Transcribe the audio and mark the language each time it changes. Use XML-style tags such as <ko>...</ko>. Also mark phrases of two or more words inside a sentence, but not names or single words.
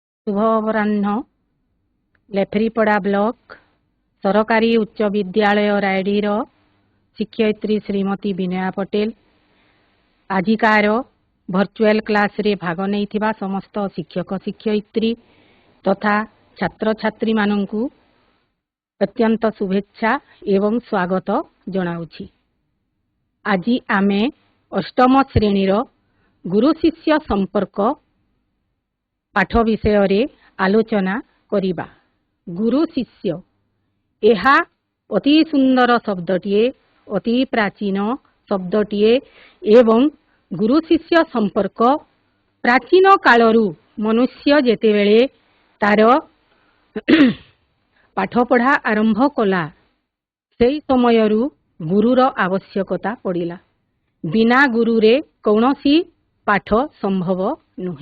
<or>ଶୁଭ ଅପରାହ୍ନ ଲେଫରୀପଡ଼ା ବ୍ଲକ ସରକାରୀ ଉଚ୍ଚ ବିଦ୍ୟାଳୟ ରାଇଡିର ଶିକ୍ଷୟିତ୍ରୀ ଶ୍ରୀମତୀ ବିନୟା ପଟେଲ ଆଜିକାର</or> <en>virtual class</en> <or>ରେ ଭାଗ ନହିଁ ସମସ୍ତ ଶିକ୍ଷକ ଶିକ୍ଷୟିତ୍ରୀ ତଥା ଛାତ୍ର ଛାତ୍ରୀ ମାନଙ୍କୁ ଅତ୍ୟନ୍ତ ଶୁଭେଚ୍ଛା ଏବଂ ସ୍ୱାଗତ ଜଣାଉଛି। ଆଜି ଆମେ ଅଷ୍ଟମ ଶ୍ରେଣୀର ଗୁରୁ ଶିଷ୍ୟ ସମ୍ପର୍କ ପାଠ ବିଷୟ ରେ ଆଲୋଚନା କରିବା। ଗୁରୁ ଶିଷ୍ୟ ଏହା ଅତି ସୁନ୍ଦର ଶବ୍ଦଟିଏ, ଅତି ପ୍ରାଚୀନ ଶବ୍ଦଟିଏ ଏବଂ ଗୁରୁ ଶିଷ୍ୟ ସମ୍ପର୍କ ପ୍ରାଚୀନ କାଳରୁ ମନୁଷ୍ୟ ଯେତେବେଳେ ତାର ପାଠ ପଢ଼ା ଆରମ୍ଭ କଲା ସେଇ ସମୟରୁ ଗୁରୁର ଆବଶ୍ୟକତା ପଡ଼ିଲା। ବିନା ଗୁରୁରେ କୌଣସି ପାଠ ସମ୍ଭବ ନୁହେଁ।</or>